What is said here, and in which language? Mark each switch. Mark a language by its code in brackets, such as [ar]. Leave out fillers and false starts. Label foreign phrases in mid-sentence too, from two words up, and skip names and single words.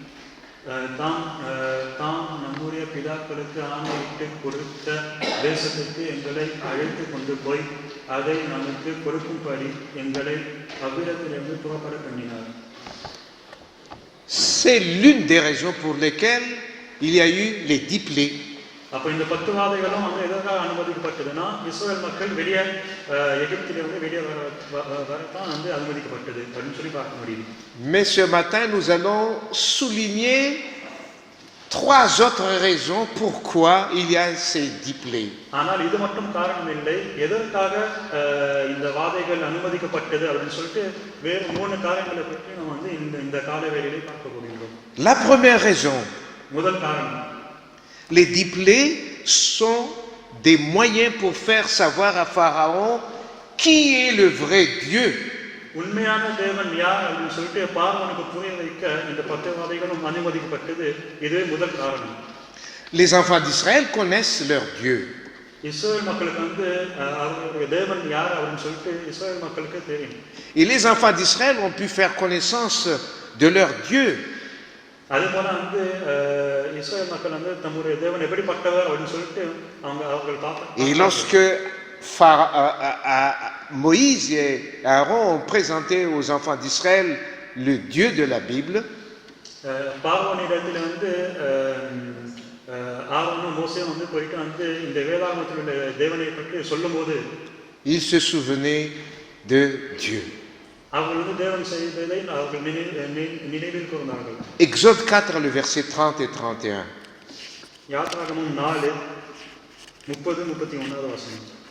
[ta] தாம் நம்முடைய பிதாக்களுக்கு ஆணையிட்டு கொடுத்த தேசத்துக்கு எங்களை அழைத்து கொண்டு போய் அதை நமக்கு கொடுக்கும்படி எங்களை அவ்விடத்திலிருந்து புறப்பட பண்ணினார். [fr] C'est l'une des raisons pour lesquelles il y a eu les 10 plaies. [ta] அப்ப இந்த 10 வாதைகளும் வந்து எதற்காக அனுமதிக்கப்பட்டதுன்னா இஸ்ரவேல் மக்கள் வெளியே எகிப்திலிருந்து வெளியே வரத்தான் வந்து அனுமதிக்கப்பட்டது அப்படின்னு சொல்லி பார்க்க முடியுது. [fr] Mais ce matin nous allons souligner 3 autres raisons pourquoi il y a ces 10 plaies. [ta] ஆனால் இது மட்டும் காரணம் இல்லை, எதற்காக இந்த வாதைகள் அனுமதிக்கப்பட்டது அப்படின்னு சொல்லிட்டு வேறு 3 காரணங்களை பற்றி நம்ம வந்து இந்த கால வேளையிலே பார்க்க போகிறோம். [fr] La première raison, [ta] முதல் காரணம், [fr] les 10 plaies sont des moyens pour faire savoir à Pharaon qui est le vrai Dieu. [ta] உண்மையான தேவன் யார் அப்படின்னு சொல்லிட்டு பார்வோனுக்கு புரிய வைக்க இந்த 10 வாதைகளும் அனுமதிக்கப்பட்டது. இதுவே முதல் காரணம். [fr] Les enfants d'Israël connaissent leur Dieu. [ta] இஸ்ரவேல் மக்களுக்கு வந்து அவருடைய தேவன் யார் அப்படின்னு சொல்லிட்டு இஸ்ரவேல் மக்களுக்கு தெரியும். [fr] Et les enfants d'Israël ont pu faire connaissance de leur Dieu. [ta] அதுபோல வந்து இஸ்ரவேல் மக்கள் வந்து தம்முடைய தேவன் எப்படிப்பட்டவர் அப்படின்னு சொல்லிட்டு அவர்கள் பார்ப்பாங்க. [fr] Et lorsque Moïse et Aaron ont présenté aux enfants d'Israël le Dieu de la Bible, [ta] பார்வோனிடத்தில் வந்து ஆரோனும் மோசேயும் வந்து போயிட்டு வந்து இந்த வேதாகமத்தில் உள்ள தேவனை பற்றி சொல்லும்போது [fr] ils se souvenaient de Dieu. Exode 4, le verset 30 et 31. [ta] யாத்ராகமம் 4 30 31வது வசனம்.